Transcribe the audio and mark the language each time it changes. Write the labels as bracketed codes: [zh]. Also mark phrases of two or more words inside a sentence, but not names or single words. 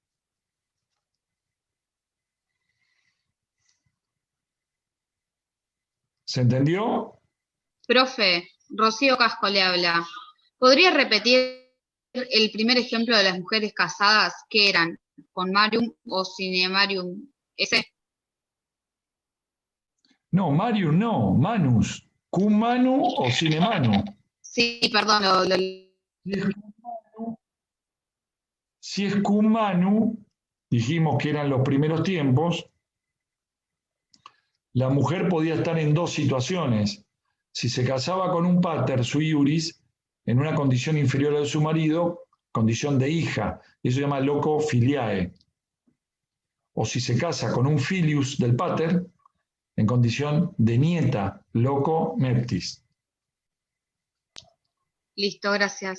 [es] ¿Se entendió? Profe, Rocío Casco le habla. ¿Podría repetir el primer ejemplo de las mujeres casadas que eran con Marium o Cinemarium? ¿Ese? No, Marium no, Manus. [la] Cum manu o sine manu. [es] Sí, perdón. Si es cum manu, dijimos que eran los primeros tiempos, la mujer podía estar en dos situaciones. Si se casaba con un [la] pater sui iuris, [es] en una condición inferior a la de su marido, condición de hija, eso se llama [la] loco filiae. [es] O si se casa con un filius del pater, en condición de nieta, [la] loco neptis. [es] Listo, gracias.